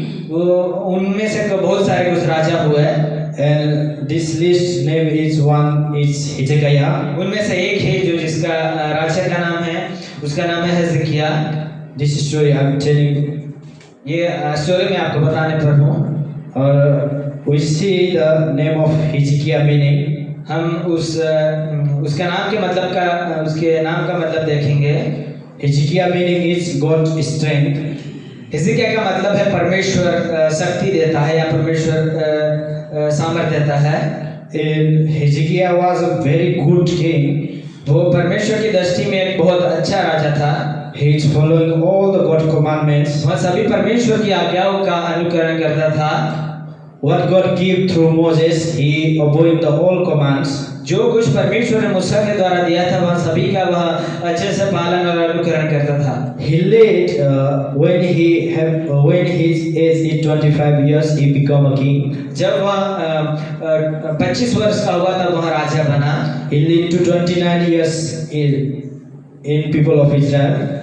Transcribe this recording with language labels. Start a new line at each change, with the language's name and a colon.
Hindi: वो उनमें से बहुत सारे कुछ राजा हुए।
English: And this list name is one is Hezekiah.
Hindi: उनमें से एक है जो जिसका राजा का नाम है, उसका नाम है हिजकिय्याह।
English: This story I am telling.
Hindi: ये स्टोरी मैं आपको बताने पर हूँ।
English: और we see the name of Hezekiah meaning.
Hindi: हम उसका नाम के मतलब का उसके नाम का मतलब देखेंगे।
English: Hezekiah meaning is God strength.
Hindi: हिजकिय्याह का मतलब है परमेश्वर शक्ति देता है या परमेश्वर सामर्थ्य देता है।
English: And Hezekiah was a very good king.
Hindi: वो परमेश्वर की दृष्टि में एक बहुत अच्छा राजा था।
English: He is following all the God commandments.
Hindi: वह सभी परमेश्वर की आज्ञाओं का अनुकरण करता था।
English: what God gave through Moses, he obeyed the all commands.
Hindi: जो कुछ परमेश्वर ने मूसा के द्वारा दिया था वह सभी का वह अच्छे से पालन और अनुकरण करता था।
English: He led when his age is 25 years, he became a king.
Hindi: जब वह 25 वर्ष का हुआ तब वह राजा बना।
English: He lived to 29 years in people of Israel.